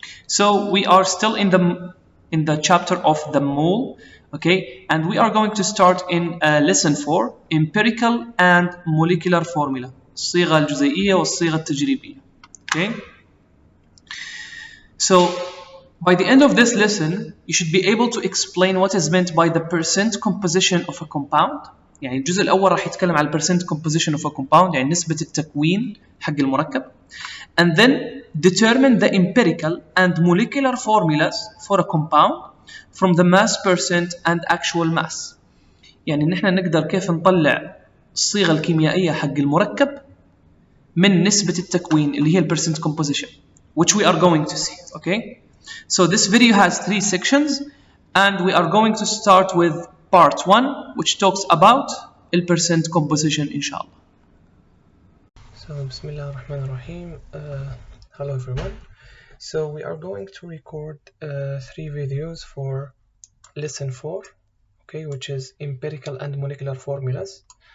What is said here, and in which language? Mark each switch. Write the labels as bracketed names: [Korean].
[English] So we are still in the chapter of the mole, okay, and we are going to start in lesson 4, empirical and molecular formula, [Arabic] الصيغة الجزيئية والصيغة التجريبية. [English] Okay. So by the end of this lesson, you should be able to explain what is meant by the percent composition of a compound. [Arabic] يعني الجزء الأول راح يتكلم على [English] percent composition of a compound، [Arabic] يعني نسبة التكوين حق المركب. [English] And then determine the empirical and molecular formulas for a compound from the mass percent and actual mass. [Arabic] يعني نحن نقدر كيف نطلع الصيغة الكيميائية حق المركب من نسبة التكوين اللي هي [English] percent composition, which we are going to see. Okay, so this video has 3 sections, and we are going to start with part 1, which talks about percent composition, inshallah. So, Bismillah ar-Rahman ar-Rahim. Hello everyone. So we are going to record 3 videos for lesson 4, okay, which is empirical and molecular formulas.